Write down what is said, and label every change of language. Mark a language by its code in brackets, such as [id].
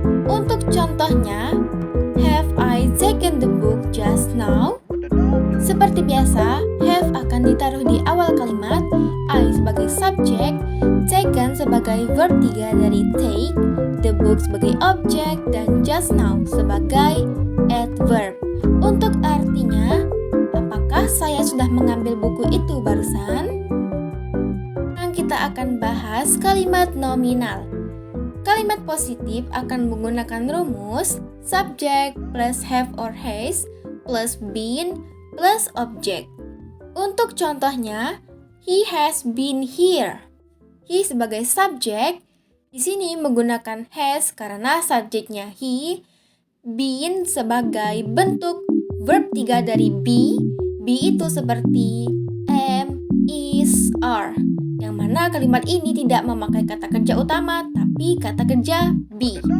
[id] Untuk contohnya, [en] have I taken the book just now? [id] Seperti biasa, have akan ditaruh di awal kalimat, I sebagai subjek, taken sebagai verb 3 dari take, the book sebagai objek, dan just now sebagai adverb. Untuk artinya, apakah saya sudah mengambil buku itu barusan? Sekarang kita akan bahas kalimat nominal. Kalimat positif akan menggunakan rumus [en] subject plus have or has plus been plus object. [id] Untuk contohnya, [en] he has been here. [id] He sebagai subjek, di sini menggunakan has karena subjeknya he, been sebagai bentuk verb 3 dari be. Be itu seperti am, is, are. Yang mana kalimat ini tidak memakai kata kerja utama, tapi kata kerja be.